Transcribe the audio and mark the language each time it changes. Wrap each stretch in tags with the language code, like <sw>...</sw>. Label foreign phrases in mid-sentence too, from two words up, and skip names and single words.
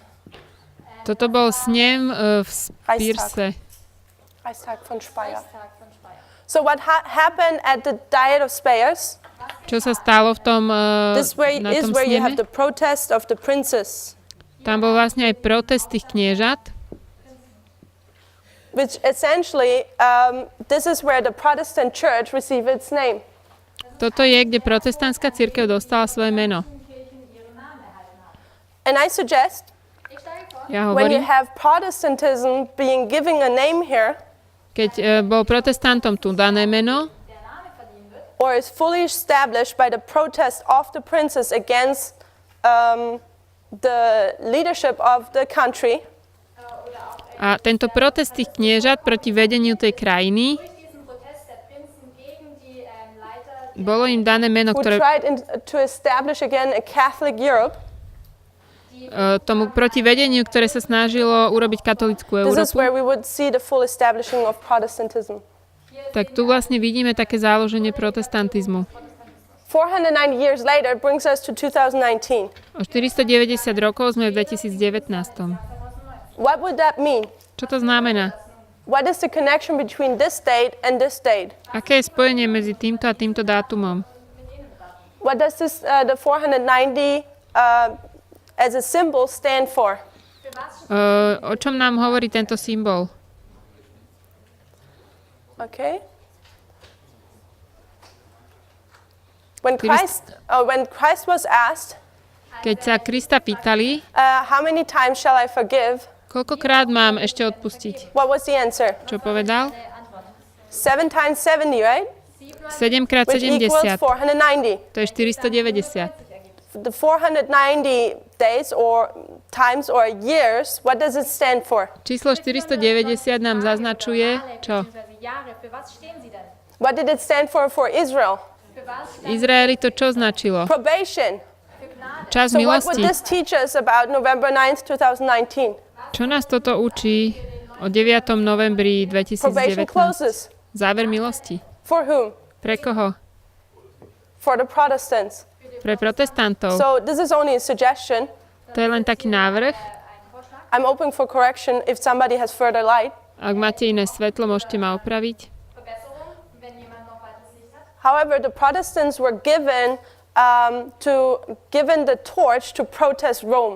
<sk>Toto bol snem v Spírse.</sk> <de>Reichstag von Speyer.</de> <en>So what happened at the Diet of Speyer?</en> <sk>Čo sa stalo v tom,</sk> <en>This way</en> <sk>na</sk> <en>is</en> <sk>tom</sk> <en>where you have</en> <sk>sneme?</sk> <en>the protest of the princes,</en> <sk>Tam bol vlastne aj protest tých kniežat.</sk> <en>which essentially, this is where the Protestant church received its name.</en> <sk>Toto je, kde protestantská cirkev dostala svoje meno.</sk> <en>And I suggest,</en> <sk>Ja</sk> <en>when you</en> <sk>hovorím,</sk> <en>have Protestantism being given a name here,</en> <sk>Keď bol protestantom tu dané meno,</sk> <en>or is fully established by the protest of the princes against the leadership of the country,</en> <sk>a tento protest tých kniežat proti vedeniu tej krajiny, bolo im dané meno,</sk> <en>who</en> <sk>ktoré</sk> <en>tried to establish again a Catholic Europe.</en> <sk>Tomu proti vedeniu, ktoré sa snažilo urobiť katolícku</sk> <en>This is</en> <sk>Európu,</sk> <en>where we would see the full establishing of Protestantism.</en> <sk>tak tu vlastne vidíme také záloženie protestantizmu.</sk> <en>490 years later brings us to 2019.</en> <sk>O 490 rokov sme v 2019.</sk> <en>What would that mean?</en> <sk>Čo to znamená?</sk> <en>What is the connection between this date and this date?</en> <sk>Aké je spojenie medzi týmto a týmto dátumom?</sk> <en>What does this, the 490 as a symbol stand for?</en> <sk>O čom nám hovorí tento symbol?</sk> <en>Okay. When Christ was asked,</en> <sk>Keď sa Krista pýtali,</sk> <en>how many times shall I forgive?</en> <sk>koľkokrát mám ešte odpustiť?</sk> <en>What was the answer?</en> <sk>Čo povedal?</sk> <en>7 times 70, right?</en> <sk>7 krát</sk> <en>Which equals</en> <sk>70.</sk> <en>490.</en> <sk>To je 490.</sk> <en>The 490 days or times or years, what does it stand for?</en> <sk>Číslo 490 nám zaznačuje, čo?</sk> <en>What did it stand for Israel?</en> <sk>Izraeli to čo značilo?</sk> <en>Probation.</en> <sk>Čas</sk> <en>So what would</en> <sk>milosti.</sk> <en>this teach us about November 9th, 2019?</en> <sk>Čo nás toto učí o 9. novembri</sk> <en>Probation</en> <sk>2019?</sk> <en>closes.</en> <sk>Záver milosti.</sk> <en>For whom?</en> <sk>Pre koho?</sk> <en>For the Protestants.</en> <sk>Pre protestantov.</sk> <en>So this is only a suggestion.</en> <sk>To je len taký návrh.</sk> <en>I'm open for correction if somebody has further light.</en> <sk>Ak máte iné svetlo, môžete ma opraviť.</sk> <en>However, the Protestants were given the torch to protest Rome.</en>